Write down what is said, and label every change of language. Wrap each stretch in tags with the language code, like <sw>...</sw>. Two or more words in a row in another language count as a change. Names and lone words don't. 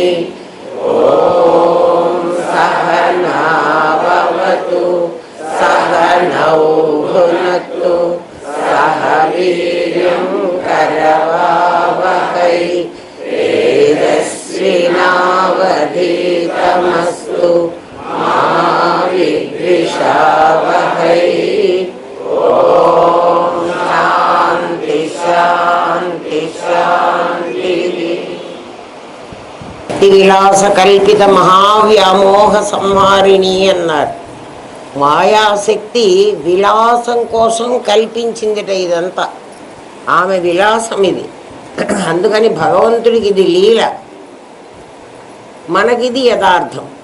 <sa>ॐ सहना भवतु सहनौ भुनक्तु सह वीर्यं करवावहै तेजस्विनावधीतमस्तु मा विद्विषावहै। ॐ शान्ति शान्ति शान्तिः। విలాస కల్పిత మహావ్యామోహ సంహారిణి అన్నారు.</sa> <te>మాయాశక్తి విలాసం కోసం కల్పించిందిట ఇదంతా. ఆమె విలాసం ఇది. అందుకని భగవంతుడికి ఇది లీల, మనకిది యథార్థం.</te>